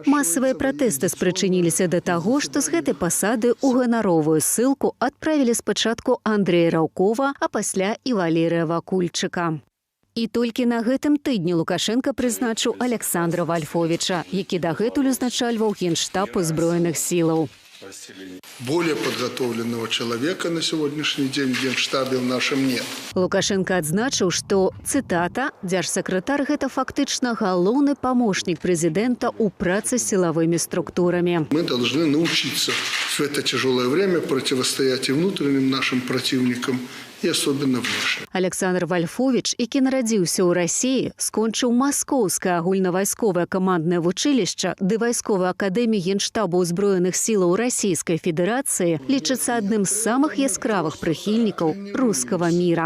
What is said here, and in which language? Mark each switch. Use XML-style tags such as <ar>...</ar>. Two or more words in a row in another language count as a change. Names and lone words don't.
<be>Масавыя пратэсты спрычыніліся да таго, што з гэтай пасады ў ганаровую ссылку адправілі спачатку Андрэя Раўкова, а пасля і Валерыя Вакульчыка. І толькі на гэтым тыдні Лукашенко прызначыў Александра Вальфовіча, які дагэтуль узначальваў Генштаб узброеных сілаў.</be> <ru>Более подготовленного человека на сегодняшний день в Генштабе в нашем нет.</ru> <be>Лукашенко адзначыў, што, цытата, «дзяржсакратар – гэта фактычна галоўны памочнік прэзідэнта ў працы з сілавымі структурамі».</be> <ru>Мы должны научиться в это тяжелое время противостоять и внутренним нашим противникам,</ru> <be>і асобна внешне. Александр Вальфовіч, які нарадзіўся ў Расіі, скончыў Маскоўскае агульнавайсковае каманднае вучылішча ды вайсковую акадэмію Генштабу ўзброеных сілаў Расійскай Федэрацыі, лічыцца адным з самых яскравых прыхільнікаў рускага міра.</be>